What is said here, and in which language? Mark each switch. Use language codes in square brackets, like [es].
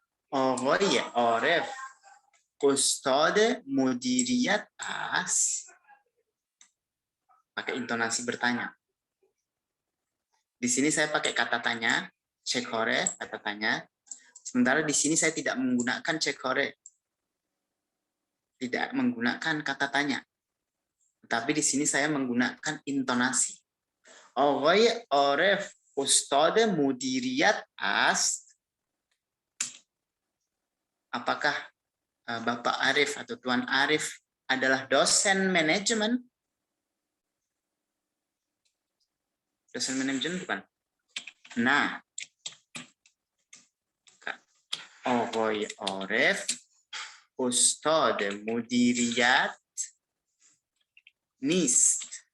[fa] آقای عارف استاد مدیریت است. [id] Pakai intonasi bertanya. Di sini saya pakai kata tanya, cekore, kata tanya. Sementara di sini saya tidak menggunakan cekore. Tidak menggunakan kata tanya. Tapi di sini saya menggunakan intonasi. [fa] آقای عارف استاد مدیریت است. [id] Apakah Bapak Arif atau Tuan Arif adalah dosen manajemen? Dosen manajemen bukan? [fa] Nah, آقای عارف استاد مدیریت نیست.